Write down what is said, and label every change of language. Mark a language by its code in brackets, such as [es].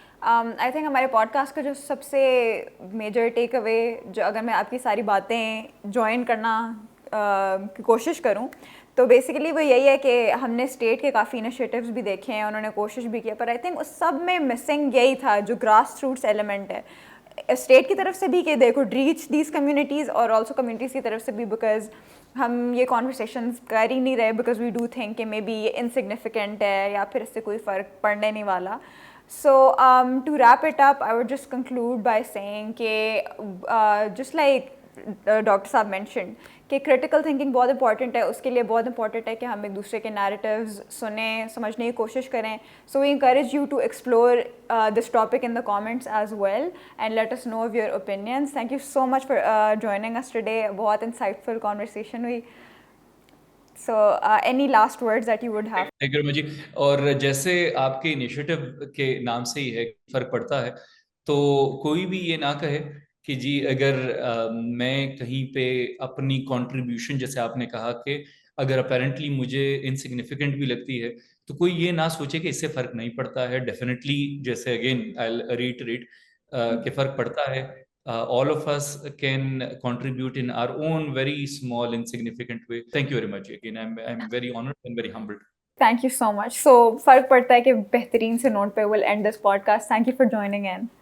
[en] I think [ur] ہمارے pod cost کا جو سب سے میجر ٹیک اوے، جو اگر میں آپ کی ساری باتیں جوائن کرنا کی کوشش کروں تو بیسیکلی وہ یہی ہے کہ ہم نے اسٹیٹ کے کافی انیشیٹیوز بھی دیکھے ہیں، انہوں نے کوشش بھی کیا، پر آئی تھنک اس سب میں مسنگ یہی تھا جو گراس روٹس ایلیمنٹ ہے اسٹیٹ کی طرف سے بھی، [en] کہ they could reach these communities, [ur] اور آلسو کمیونٹیز کی طرف سے بھی، بیکاز ہم یہ کانورسیشنز کر ہی نہیں رہے بیکاز [en] we do think [ur] کہ [en] maybe [ur] یہ انسگنیفیکنٹ ہے یا پھر اس سے کوئی فرق پڑنے نہیں والا. [en] So to wrap it up, I would just conclude by saying [ur] کہ [en] just like [ur] ڈاکٹر صاحب مینشنڈ کہ کریٹیکل تھنکنگ بہت امپورٹنٹ ہے، اس کے لیے بہت امپورٹنٹ ہے کہ ہم ایک دوسرے کے نیریٹیوز سنیں، سمجھنے کی کوشش کریں. [en] So we encourage you to explore this topic in the comments as well and let us know of your opinions. Thank you so much for joining us today. [ur] بہت انسائٹفل کانورسیشن ہوئی. [en] So any last words that you would have? Thank you Rama ji. [ur] اور جیسے آپ کے initiative کے نام سے ہی ہے فرق پڑتا ہے، تو کوئی بھی یہ نہ کہے کہ جی اگر میں کہیں پہ اپنی کنٹریبیوشن، جیسے آپ نے کہا کہ اگر اپیرنٹلی مجھے انسگنیفیکنٹ بھی لگتی ہے تو کوئی یہ نہ سوچے کہ اس سے فرق نہیں پڑتا ہے. ڈیفینیٹلی جیسے [en] again I reiterate [ur] کہ فرق پڑتا ہے. [en] all of us can contribute in our own very small insignificant way. Thank you very much again. I'm very honored and very humbled. Thank you so much. [ur] سو فرق پڑتا ہے کہ بہترین سے نوٹ پہ [en] Will end this podcast. Thank you for joining in.